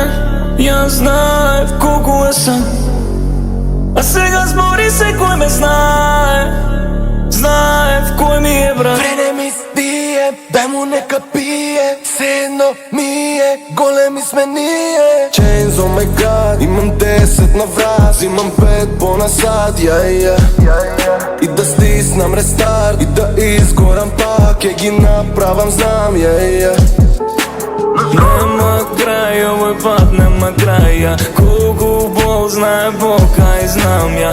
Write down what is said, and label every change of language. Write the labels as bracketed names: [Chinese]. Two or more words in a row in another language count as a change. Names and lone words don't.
[Macedonian] Ја знаев колку е сам. А сега збори секој ме знае. Знаев кој ми е брат. Време ми спие, дай му нека пие. Се едно ми е, големи сме ние. [English] Chains on my god, [Macedonian] имам 10 на врат. Имам 5 по-насад, И да стиснам рестарт, и да изгорам пак. Ќе ги направам, знам, Нема крај, овој пат нема крај. Колку бол знае Бог, ај знам ја.